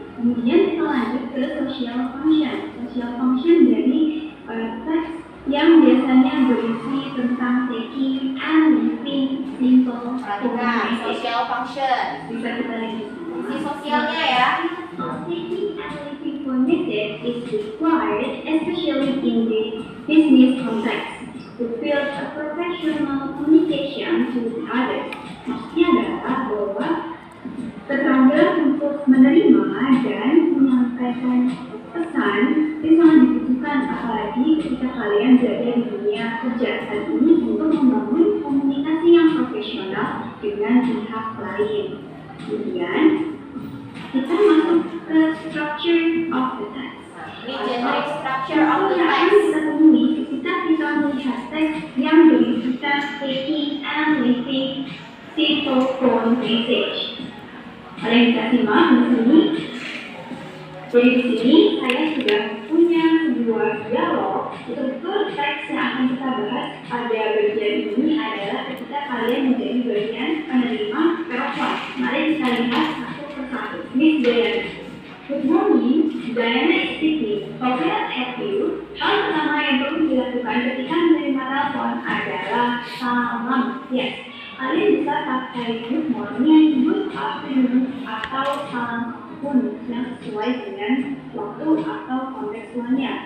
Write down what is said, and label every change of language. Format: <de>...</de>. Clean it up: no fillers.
<id>Kemudian kita lanjut ke social function. Social function dari teks yang biasanya berisi tentang</id> <en>taking and leaving simple phone message. Social function.</en> <id>Bisa kita lihat Fungsi sosialnya ya.</id> <en>Taking and leaving phone message is required, especially in the business context, to build a professional communication with others.</en> <id>Maksudnya adalah bahwa keterampilan untuk menerima dan menyampaikan pesan itu sangat dibutuhkan apalagi ketika kalian berada di dunia kerja saat ini untuk membangun komunikasi yang profesional dengan pihak lain. Kemudian kita masuk ke</id> <en>structure of the text. Ini generic structure of the</en> <id>Yang akan</id> <en>text.</en> <id>kita temui ketika kita melihat teks yang berisikan</id> <en>taking and leaving simple phone message.</en> <id>Kalian bisa simak di sini. Jadi di sini saya sudah punya sebuah dialog. Struktur teks yang akan kita bahas pada bagian ini adalah ketika kalian menjadi bagian penerima telepon. Mari kita lihat satu persatu. Miss Diana.</id> <en>Good morning, Diana is speaking. How can I help you?</en> <id>Hal pertama yang perlu dilakukan ketika menerima telepon adalah salam. Yes. Kalian bisa pakai</id> <en>good morning, good afternoon,</en> <id>atau salam apapun yang sesuai dengan waktu atau kontekstualnya.</id>